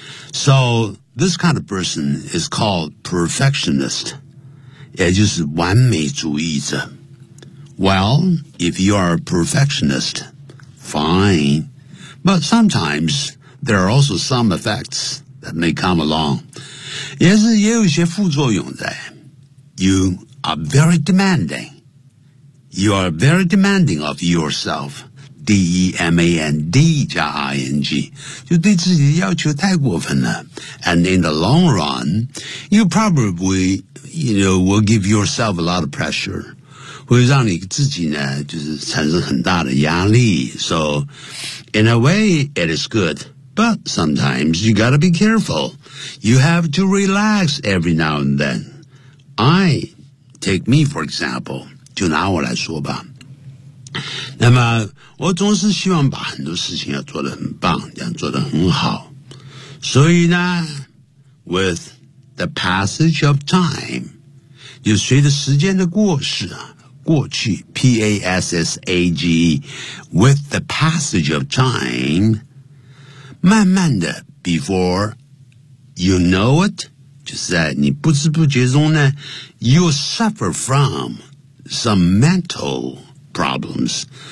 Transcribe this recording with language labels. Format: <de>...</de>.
<en>So this kind of person is called perfectionist.</en> <zh>也就是完美主义者。</zh> <en>Well, if you are a perfectionist, fine. But sometimes... There are also some effects that may come along.</en> <zh>也是也有一些副作用在。</zh> <en>You are very demanding. You are very demanding of yourself. D-E-M-A-N-D 加 I-N-G.</en> <zh>就对自己要求太过分了。</zh> <en>And in the long run, you probably, you know, will give yourself a lot of pressure.</en> <zh>会让你自己呢就是产生很大的压力。</zh> <en>So, in a way, it is good. But sometimes you gotta be careful. You have to relax every now and then. Take me for example.</en> <zh>就拿我来说吧。那么我总是希望把很多事情要做得很棒，这样做得很好。所以呢</zh> <en>,with the passage of time,</en> <zh>就随着时间的过去啊过去</zh> <en>,P-A-S-S-A-G-E, with the passage of time,</en> <zh>慢慢的</zh> <en>,before you know it,</en> <zh>就是在你不知不觉中呢</zh> <en>,you suffer from some mental problems.</en>